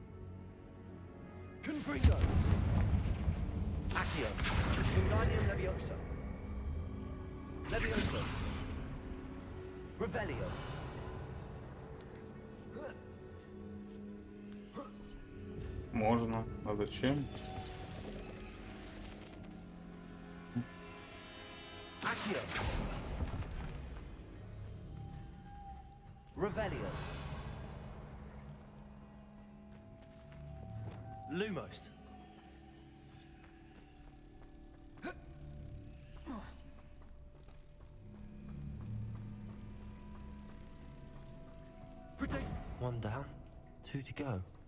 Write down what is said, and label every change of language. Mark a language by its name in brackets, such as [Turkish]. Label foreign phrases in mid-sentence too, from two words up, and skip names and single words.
[Latin] Confringo. Accio. Wingardium Leviosa. Leviosa. Revelio. [Russian] Можно. А зачем? [Latin] Accio. Revelio. Lumos. [English] One down, two to go.